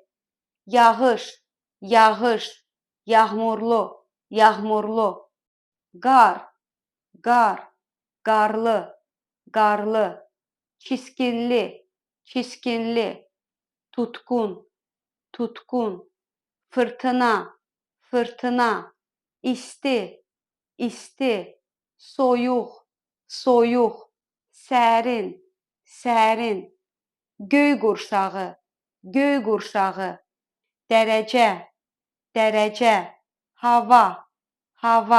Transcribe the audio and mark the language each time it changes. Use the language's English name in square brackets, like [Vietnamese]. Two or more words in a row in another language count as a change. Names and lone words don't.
[Azerbaijani] Yağış, yağış, [Turkish] yağmurlu, yağmurlu. [Azerbaijani] Gar, gar, garlı, garlı. Çiskinli, çiskinli. Tutkun, tutkun. Fırtına, fırtına. İsti, isti. Soyuq, soyuq. Sərin, sərin. Göy qurşağı, göy qurşağı. Dərəcə, dərəcə. Hava, hava.